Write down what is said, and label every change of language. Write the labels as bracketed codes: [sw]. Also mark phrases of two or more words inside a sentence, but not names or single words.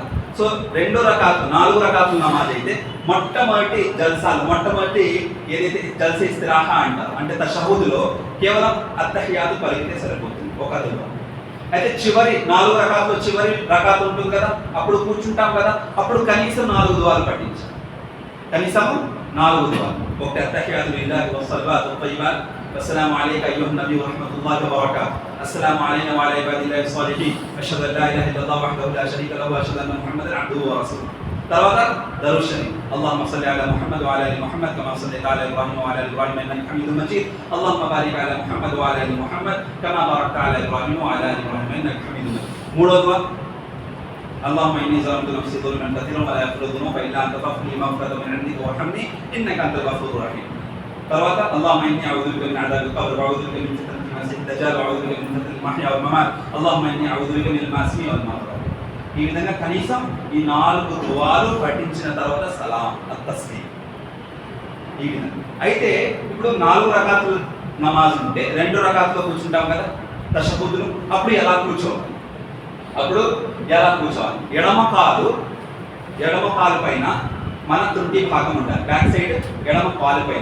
[te] సో 2 రకాతులు 4 రకాతుల నమాజ్ అయితే మొట్టమొదటి జల్సాలు, మొట్టమొదటి ఏదైతే [ur] جلسۂ استراحہ [te] అంటారు, అంటే తషహుదులో కేవలం అత్తహియాత్ పలికితే సరిపోతుంది ఒక దువా. అయితే చివరి 4 రకాతులో చివరి రకాత్ ఉంటుంది కదా, అప్పుడు కూర్చుంటాం కదా, అప్పుడు కనీసం 4 దువాలు పఠించాలి, కనీసం 4 దువాలు. [ar] ఒకటి التحيات لله والصلوات الطيبات, والسلام عليك أيها النبي ورحمة الله وبركاته. السلام علينا وعلى عباد الله الصالحين. أشهد أن لا إله إلا الله وحده لا شريك له وأشهد أن محمدا عبده ورسوله. [te] తర్వాత [ur] درود شریف. [ar] اللهم صل على محمد وعلى ال محمد كما صليت على ابراهيم وعلى ال ابراهيم انك حميد مجيد. اللهم بارك على محمد وعلى ال محمد كما باركت على ابراهيم وعلى ال ابراهيم انك حميد مجيد. [te] మూడో దువా [ar] اللهم اني ظلمت نفسي ظلما كثيرا ولا يغفر الذنوب الا انت فاغفر لي مغفرة من عندك وارحمني انك انت الغفور الرحيم. తర్వాత اللهم اني اعوذ بك من عذاب القبر واعوذ بك من فتنة المسيح الدجال واعوذ بك من فتنة المحيا والممات. اللهم اني اعوذ بك من الماسي والمغفرة. [te] ఈ విధంగా కనీసం ఈ 4 దువాలు పఠించిన తర్వాత [ar] سلام التسليم. [te] ఈ విధంగా అయితే ఇప్పుడు 4 రకాతుల నమాజ్ ఉంటే 2 రకాతుల్లో కూర్చుంటాం కదా తషహుద్లు. అప్పుడు ఎలా కూర్చోవాలి? ఎడమ కాలు పైన మన తుంటి భాగం ఉండాలి, [en] back side [te] ఎడమ కాలు పైన.